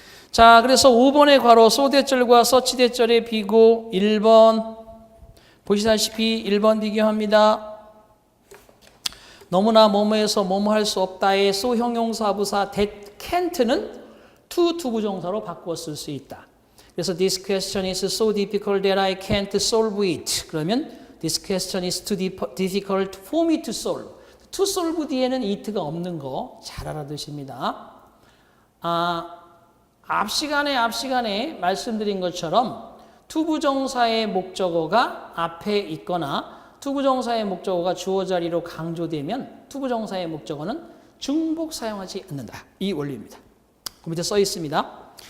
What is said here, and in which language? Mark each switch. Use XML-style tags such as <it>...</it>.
<ko>자, 그래서 5번의 괄호 so 대절과 such 대절의 비교 1번 보시다시피 1번 비교합니다. 너무나 뭐뭐해서 뭐뭐 할 수 없다의 so 형용사 부사 that can't는 to 부정사로 바꾸어 쓸 수 있다.</ko> <en>그래서 this question is so difficult that I can't solve it. 그러면 this question is too difficult for me to solve.</en> <ko>to solve 뒤에는 it가 없는 거 잘 알아두십니다. 앞 시간에 말씀드린 것처럼 투부정사의 목적어가 앞에 있거나 투부정사의 목적어가 주어 자리로 강조되면 투부정사의 목적어는 중복 사용하지 않는다. 이 원리입니다. 그 밑에 써 있습니다.</ko>